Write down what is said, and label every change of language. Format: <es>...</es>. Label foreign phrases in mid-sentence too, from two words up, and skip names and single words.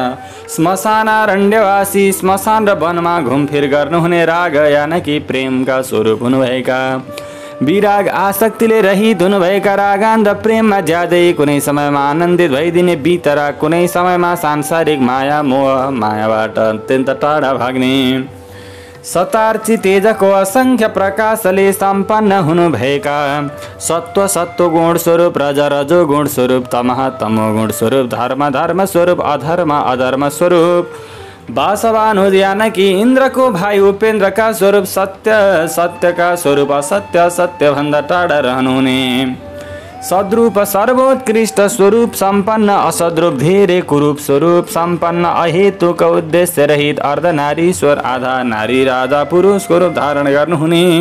<ne>श्मशानारण्यवासी श्मशान र वनमा घुमफिर गर्नुहुने, राग यानकी प्रेमका स्वरूप हुनुभएका, विराग आसक्तिले रहित हुनुभएका, रागान र प्रेममा ज्यादै कुनै समयमा आनन्दित भइदिने, बितरा कुनै समयमा सांसारिक माया मोह मायाबाट अत्यन्त टाढा भाग्ने, सतार्ची तेजको असंख्य प्रकाशले सम्पन्न हुनुभएका, सत्व सत्व गुण स्वरूप, रज रजो गुण स्वरूप, तमः तमो गुण स्वरूप, धर्म धर्म स्वरूप, अधर्म अधर्म स्वरूप, वासवान जानकी इन्द्रको भाइ उपेन्द्रका स्वरूप, सत्य सत्यका स्वरूप, असत्य सत्य भन्दा टाढा रहनुहुने, सद्रूप सर्वोत्कृष्ट स्वरूप सम्पन्न, असद्रूप धेरै कुरूप स्वरूप सम्पन्न, अहेतुक उद्देश्य रहित, अर्धनारीश्वर आधा नारी राजा पुरुषको रूप धारण गर्नुहुने,</ne>